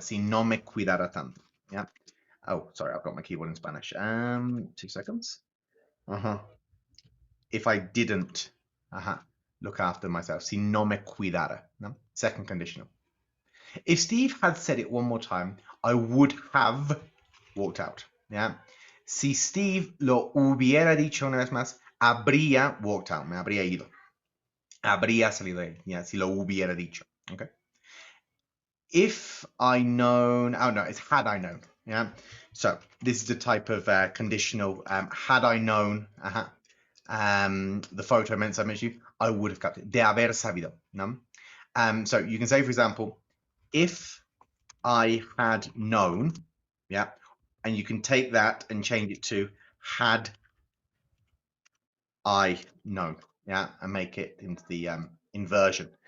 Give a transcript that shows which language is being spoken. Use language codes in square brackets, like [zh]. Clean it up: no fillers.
[es] Si no me cuidara tanto. [en] Yeah. Oh, sorry, I've got my keyboard in Spanish. 2 seconds. If I didn't, look after myself. [es] Si no me cuidara. [en] No? Second conditional. If Steve had said it one more time, I would have walked out. Yeah. [es] Si Steve lo hubiera dicho una vez más, habría [en] walked out, [es] me habría ido. Habría salido él, yeah, si lo hubiera dicho. [en] Okay. If I known, oh no, it's had I known. Yeah. So this is a type of conditional. Had I known, the photo meant I mentioned you, I would have kept it. [es] De haber sabido. [en] No. So you can say, for example, if I had known, yeah, and you can take that and change it to had I known, yeah, and make it into the inversion.